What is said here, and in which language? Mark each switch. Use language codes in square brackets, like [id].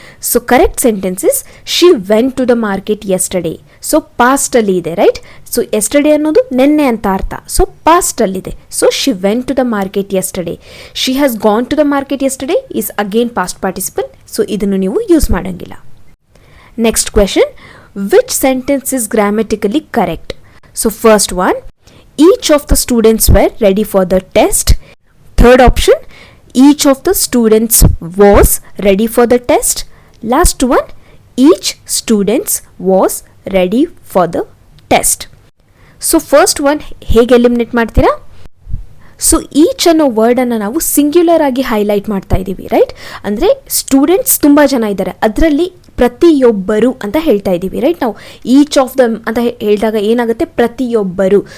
[en] So correct sentence is she went to the market yesterday. [kn] So ಪಾಸ್ಟಲ್ಲಿ ಇದೆ, right? So yesterday ಅನ್ನೋದು ನೆನ್ನೆ ಅಂತ ಅರ್ಥ. So ಪಾಸ್ಟಲ್ಲಿದೆ. [en] So she went to the market yesterday. She has gone to the market yesterday is again past participle. [kn] So ಇದನ್ನು ನೀವು use ಮಾಡೋಂಗಿಲ್ಲ. [en] Next question, which sentence is grammatically correct? So first one, each of the students were ready for the test. Third option, each of the students was ready for the test. Last one, each students was ready for the test. So first one [kn] ಹೇಗೆ eliminate ಮಾಡ್ತೀರಾ? So each ಅನ್ನೋ ವರ್ಡನ್ನು ನಾವು singular ಆಗಿ highlight ಮಾಡ್ತಾ ಇದ್ದೀವಿ, right? ಅಂದರೆ students ತುಂಬ ಜನ ಇದ್ದಾರೆ, ಅದರಲ್ಲಿ ಪ್ರತಿಯೊಬ್ಬರು ಅಂತ ಹೇಳ್ತಾ ಇದ್ದೀವಿ, ರೈಟ್? ನಾವು [en] each of them [kn] ಅಂತ ಹೇಳಿದಾಗ ಏನಾಗುತ್ತೆ, ಪ್ರತಿಯೊಬ್ಬರು.